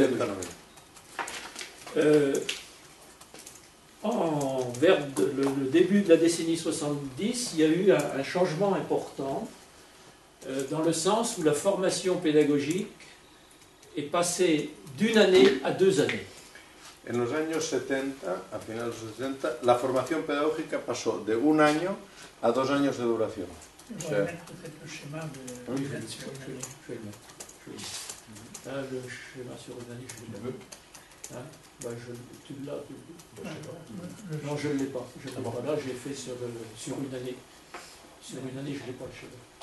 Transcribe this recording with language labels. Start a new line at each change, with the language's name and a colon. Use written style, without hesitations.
French: pédagogique. 90. Vers le début de la décennie 70, il y a eu un changement important dans le sens où la formation pédagogique est passée d'une année à 2 années.
Spanish: En los años 70, a finales de los 70, la formación pedagógica pasó de 1 año a 2 años de duración.
French: Je vais mettre peut-être le schéma de Oui, je l'année. vais le mettre. Là, le schéma sur une année, je le mets. Hein, bah, tu l'as, non, je ne l'ai pas. Je l'ai pas. Là, j'ai fait sur une année. Sur une année, je ne l'ai pas le schéma.